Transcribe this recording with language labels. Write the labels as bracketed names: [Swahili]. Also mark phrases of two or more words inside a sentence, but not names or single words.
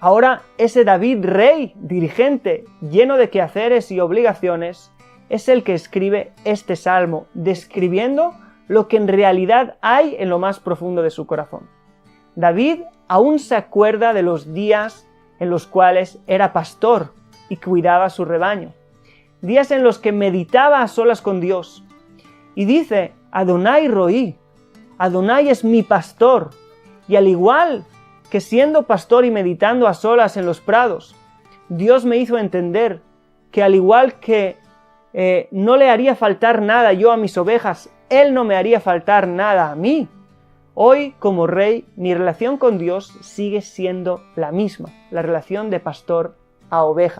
[Spanish] Ahora ese David rey, dirigente, lleno de quehaceres y obligaciones, es el que escribe este salmo, describiendo lo que en realidad hay en lo más profundo de su corazón. David aún se acuerda de los días en los cuales era pastor y cuidaba su rebaño, días en los que meditaba a solas con Dios, y dice: [Hebrew] אדוני רועי, [Spanish] Adonai es mi pastor, y al igual que siendo pastor y meditando a solas en los prados, Dios me hizo entender que al igual que no le haría faltar nada yo a mis ovejas, Él no me haría faltar nada a mí. Hoy, como rey, mi relación con Dios sigue siendo la misma, la relación de pastor a oveja.